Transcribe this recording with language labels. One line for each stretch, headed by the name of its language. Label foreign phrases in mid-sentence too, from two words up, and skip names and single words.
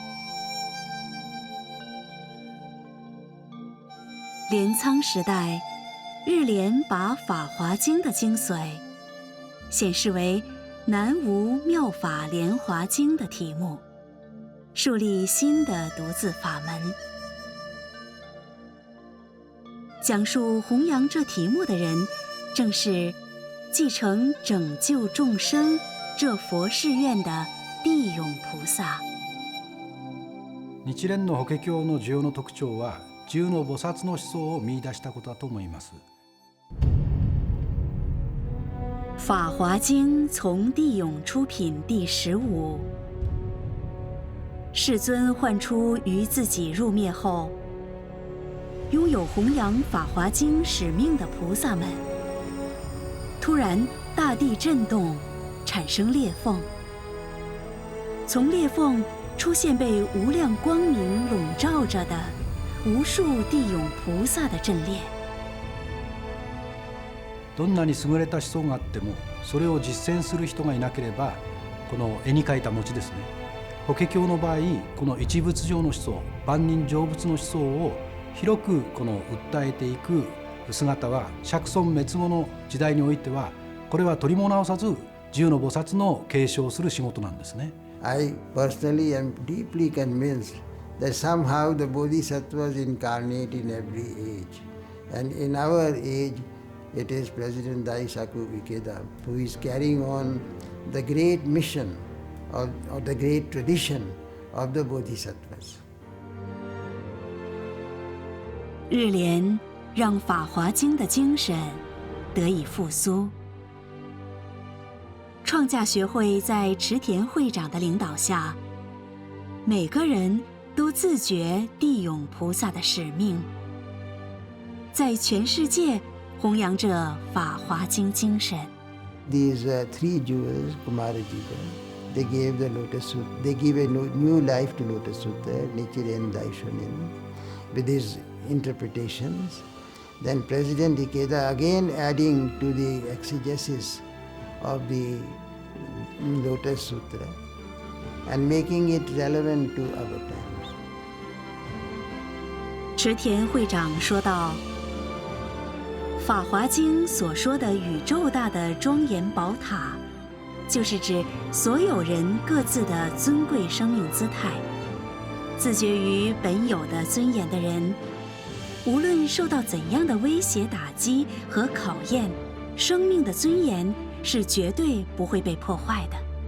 Chinese: 镰仓时代，日莲把《法华经》的精髓显示为“南无妙法莲华经”的题目，树立新的读字法门。讲述弘扬这题目的人，正是继承拯救众生这佛誓愿的地涌菩萨。
Japanese: 日蓮の法華経の重要の特徴は、十の菩薩の思想を見出したことだと思います。
Chinese: 法华经从地涌出品第15。世尊唤出于自己入灭后，拥有弘扬法华经使命的菩萨们，突然大地震动，产生裂缝，从裂缝出现被无量光明笼罩着的无数地涌菩萨的阵列。
Japanese: どんなに優れた思想があっても、それを実践する人がいなければ、この絵に描いた餅ですね。法華経の場合、この一仏上の思想、万人成仏の思想を広くこの訴えていく姿は、釈尊滅後の時代においては、これは取りも直さず十の菩薩の継承する仕事なんですね。
English: I personally am deeply convinced that somehow the Bodhisattvas incarnate in every age. And in our age, it is President Daisaku Ikeda who is carrying on the great mission or the great tradition of the Bodhisattvas.
Chinese: 日莲让《法华经》的精神得以复苏。创价学会在池田会长的领导下，每个人都自觉地涌菩萨的使命，在全世界弘扬着《法华经》精神。
English: These three jewels, Kumarajika, they gave the Lotus Sutra. They give a new life to Lotus Sutra, Nichiren Daishonin, with his interpretations. Then President Ikeda again adding to the exegesis of the Lotus Sutra and making it relevant to our times.
Chinese: 池田会长说道，《法华经》所说的宇宙大的庄严宝塔，就是指所有人各自的尊贵生命姿态。自觉于本有的尊严的人，无论受到怎样的威胁打击和考验，生命的尊严是绝对不会被破坏的。